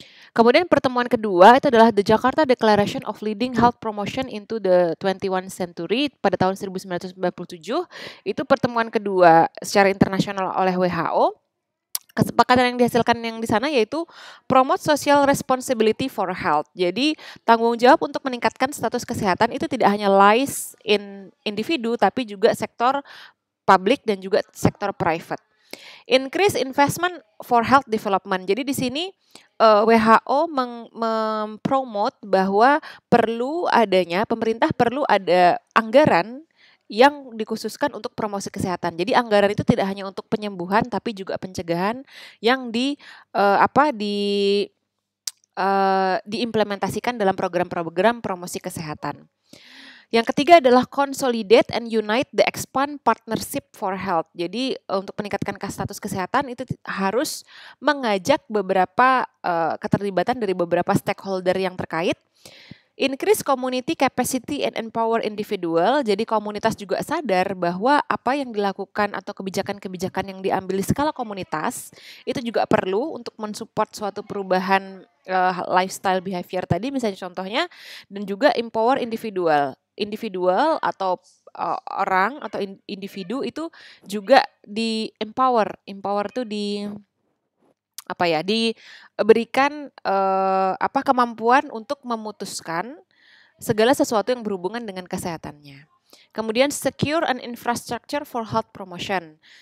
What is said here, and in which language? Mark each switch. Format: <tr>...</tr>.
<id>Kemudian pertemuan kedua itu adalah The Jakarta Declaration of Leading Health Promotion into the 21st Century pada tahun 1997. Itu pertemuan kedua secara internasional oleh WHO. kesepakatan yang dihasilkan yang di sana yaitu promote social responsibility for health. Jadi tanggung jawab untuk meningkatkan status kesehatan itu tidak hanya lies in individu tapi juga sektor publik dan juga sektor private.</id> <en>Increase investment for health development.</en> <id>Jadi di sini WHO mempromote bahwa pemerintah perlu ada anggaran yang dikhususkan untuk promosi kesehatan. Jadi anggaran itu tidak hanya untuk penyembuhan tapi juga pencegahan yang diimplementasikan dalam program-program promosi kesehatan.</id> <en>Yang ketiga adalah consolidate and unite the expand partnership for health.</en> <id>Jadi untuk meningkatkan status kesehatan itu harus mengajak beberapa keterlibatan dari beberapa stakeholder yang terkait.</id> <en>Increase community capacity and empower individual.</en> <id>Jadi komunitas juga sadar bahwa apa yang dilakukan atau kebijakan-kebijakan yang diambil di skala komunitas itu juga perlu untuk mensupport suatu perubahan lifestyle behavior tadi misalnya contohnya, dan juga empower individual atau orang atau individu itu juga empower tuh diberikan kemampuan untuk memutuskan segala sesuatu yang berhubungan dengan kesehatannya.</id> <en>Kemudian secure an infrastructure for health promotion.</en>